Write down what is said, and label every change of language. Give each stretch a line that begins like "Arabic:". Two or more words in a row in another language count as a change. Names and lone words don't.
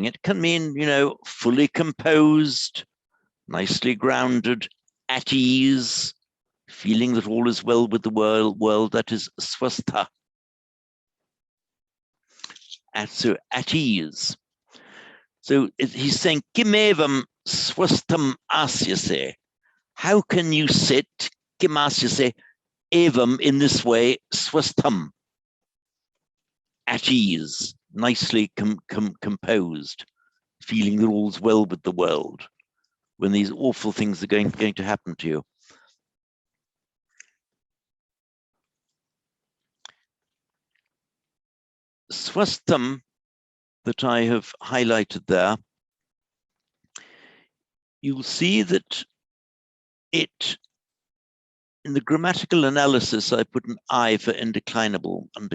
English: It can mean, fully composed, nicely grounded, at ease, feeling that all is well with the world, that is swastha. So at ease. So he's saying,
Sanskrit: kimevam swastham asyase.
English: How can you sit,
Sanskrit: kim asyase, evam,
English: in this way, swastham, at ease, nicely composed, feeling that all's well with the world, when these awful things are going to happen to you. Swastham, that I have highlighted there, you'll see that it, in the grammatical analysis, I put an I for undeclinable.